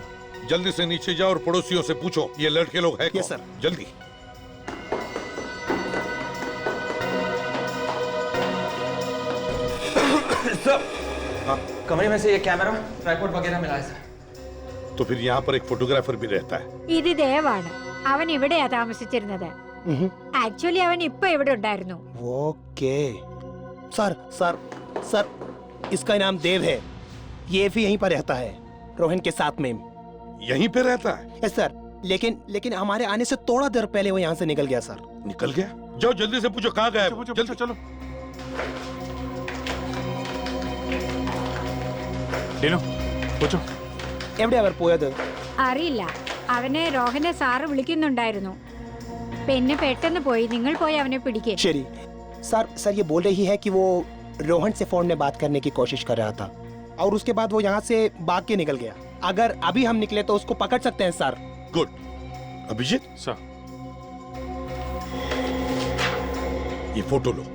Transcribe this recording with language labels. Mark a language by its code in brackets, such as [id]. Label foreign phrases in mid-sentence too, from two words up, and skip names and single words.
[hi] जल्दी से नीचे जाओ और पड़ोसियों से पूछो ये लड़के लोग हैं कौन? सर जल्दी। कमरे में से ये [en] camera tripod [hi] वगैरह मिला है सर। तो फिर यहाँ पर एक फोटोग्राफर भी रहता है। [ml] ഇത് ദേവാണ്. അവൻ ഇവിടെയാ താമസിച്ചിരുന്നത്. ആക്ച്വലി അവൻ ഇപ്പൊ ഇവിടെ ഉണ്ടായിരുന്നു. [en] OK sir sir sir [hi] इसका नाम देव है, ये भी यहीं पर रहता है रोहन के साथ में। यहीं पे रहता है? [en] yes sir, [hi] लेकिन हमारे आने से थोड़ा देर पहले वो यहाँ से निकल गया सर। निकल गया? जाओ जल्दी से पूछो कहाँ गया। जल्दी चलो। ഡീനോ പൂച്ചോ. [ml] എവിടെയാ അവർ പോയത്? അറിയില്ല. അവനെ റോഹനെ സാറ് വിളിക്കുന്നുണ്ടായിരുന്നു. പിന്നെ പെട്ടെന്ന് പോയി. നിങ്ങൾ പോയി അവനെ പിടിക്കേ. [hi] ശരി सर ये बोल रही है कि वो रोहन से फोन में बात करने की कोशिश कर रहा था और उसके बाद वो यहाँ से भाग के निकल गया। अगर अभी हम निकले तो उसको पकड़ सकते हैं सर। गुड। अभिजीत सर, ये फोटो लो।